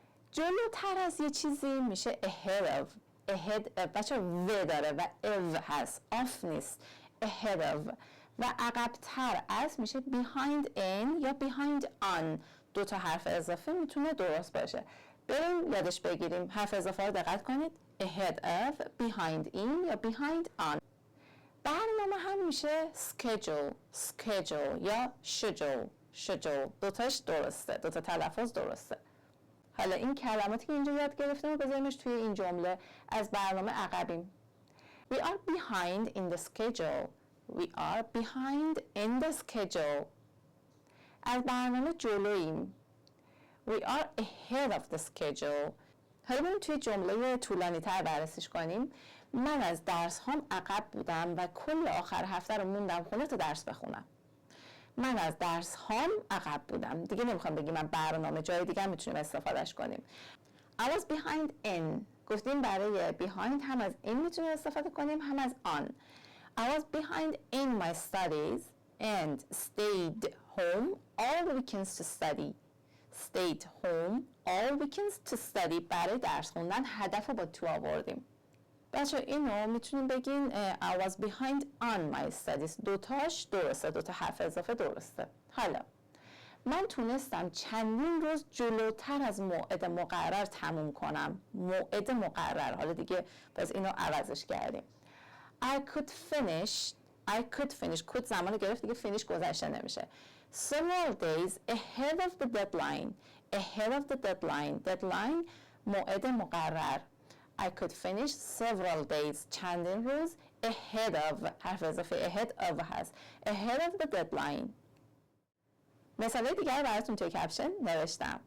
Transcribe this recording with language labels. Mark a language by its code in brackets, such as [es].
[fa] جلوتر از یه چیزی میشه [en] ahead of. [fa] ahead بچه و داره و of هست، off نیست. ahead of. و عقبتر از میشه [en] behind in [fa] یا [en] behind on. [fa] دو تا حرف اضافه میتونه درست باشه. بریم یادش بگیریم. حرف اضافه رو دقت کنید. [en] ahead of, behind in یا behind on. [fa] برنامه هم میشه schedule یا schedule. دوتاش درسته، دوتا تلفظ درسته. حالا این کلماتی که اینجا یاد گرفتیم رو بذاریمش توی این جمله. از برنامه عقبیم. [en] We are behind in the schedule. We are behind in the schedule. [fa] از برنامه جلوییم. [en] We are ahead of the schedule. [fa] حالا بریم توی جمله طولانی تر بررسیش کنیم. من از درس هام عقب بودم و کل آخر هفته رو موندم خونه تا درس بخونم. من از درس هام عقب بودم. دیگه نمیخوام بگیم من برنامه جای دیگه هم میتونیم استفادهش کنیم. [en] I was behind in. [fa] گفتیم برای behind هم از in میتونیم استفاده کنیم هم از on. [en] I was behind in my studies and stayed home all weekends to study. Stayed home all weekends to study. [fa] برای درس خوندن هدف رو با تو آوردیم. بچه اینو میتونیم بگین [en] I was behind on my studies. [fa] دوتاش درسته، دوتا حرف اضافه درسته. حالا من تونستم چندین روز جلوتر از موعد مقرر تموم کنم. موعد مقرر. حالا دیگه باز اینو عوضش کردیم. [en] I could finish could [fa] زمان گرفت دیگه [en] finish گذشته نمیشه. Several days ahead of the deadline. Ahead of the deadline. [fa] Deadline موعد مقرر. [en] I could finish several days. [fa] چندین روز [en] ahead of. [fa] حرف اضافه ahead of هست. [en] Ahead of the deadline. [fa] مثاله دیگر براتون توی کپشن نوشتم.